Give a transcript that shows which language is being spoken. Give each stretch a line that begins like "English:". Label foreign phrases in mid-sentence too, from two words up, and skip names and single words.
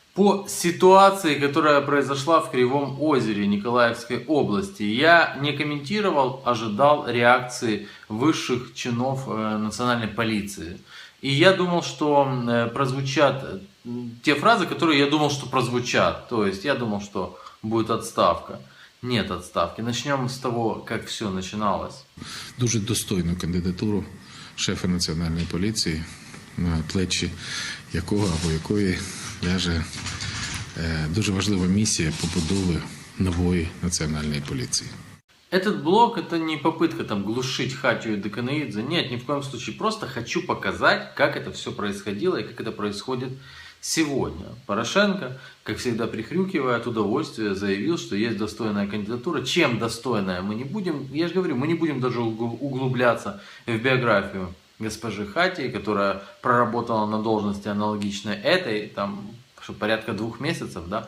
Russian: По ситуации, которая произошла в Кривом Озере Николаевской области, я не комментировал, ожидал реакции высших чинов национальной полиции. И я думал, что прозвучат те фразы, которые я думал, что прозвучат. То есть я думал, что будет отставка. Нет отставки. Начнем с того, как все начиналось.
Ukrainian: Дуже достойну кандидатуру шефа національної поліції, на плечі якого або якої ляже дуже важлива місія побудови нової національної поліції.
Russian: Этот блог это не попытка там глушить Хатию и Деканоидзе. Нет, ни в коем случае. Просто хочу показать, как это все происходило и как это происходит сегодня. Порошенко, как всегда прихрюкивая от удовольствия, заявил, что есть достойная кандидатура. Чем достойная, мы не будем, я же говорю, мы не будем даже углубляться в биографию госпожи Хатии, которая проработала на должности аналогичной этой, там, порядка 2 месяцев, да?